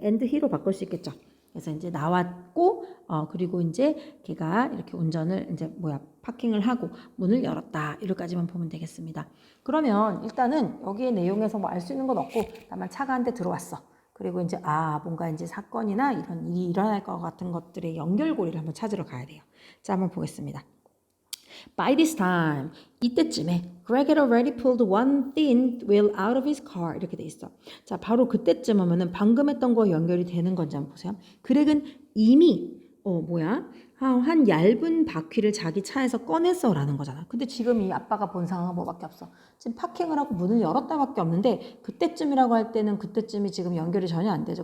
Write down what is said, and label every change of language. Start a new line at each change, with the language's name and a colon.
Korean: and he로 바꿀 수 있겠죠. 그래서 이제 나왔고 그리고 이제 걔가 이렇게 운전을 이제 파킹을 하고 문을 열었다. 이럴까지만 보면 되겠습니다. 그러면 일단은 여기의 내용에서 뭐 알 수 있는 건 없고 다만 차가 한 대 들어왔어. 그리고 이제 뭔가 이제 사건이나 이런 일이 일어날 것 같은 것들의 연결고리를 한번 찾으러 가야 돼요. 자, 한번 보겠습니다.
English: By this time,
Korean: 이때쯤에
English: Greg had already pulled one thin wheel out of his car.
Korean: 이렇게 돼 있어. 자, 바로 그때쯤 하면은 방금 했던 거 연결이 되는 건지 한번 보세요. 그렉은 이미 한 얇은 바퀴를 자기 차에서 꺼냈어라는 거잖아. 근데 지금 이 아빠가 본 상황은 뭐밖에 없어. 지금 파킹을 하고 문을 열었다밖에 없는데 그때쯤이라고 할 때는 그때쯤이 지금 연결이 전혀 안 되죠.